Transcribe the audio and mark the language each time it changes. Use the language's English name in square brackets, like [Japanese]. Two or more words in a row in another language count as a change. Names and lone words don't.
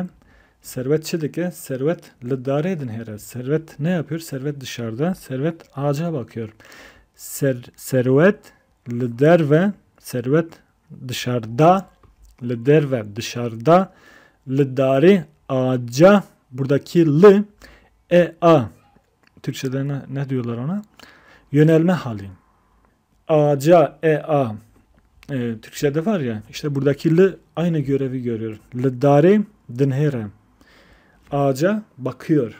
[Kurdish] Servet çi dike? Servet li darê dinêre. [Turkish] Servet ne yapıyor? Servet dışarıda. Servet ağaca bakıyor. [Kurdish] Servet li derve. Servet dışarıda. Li derve dışarıda. Li darê ağaca. [Turkish] Buradaki li a. Türkçe'de ne diyorlar ona? Yönelme hali. Ağaca a. Türkçe'de var ya, işte buradaki l aynı görevi görüyor. [Kurdish] L-dare dinhere. [Turkish] Ağaca bakıyor.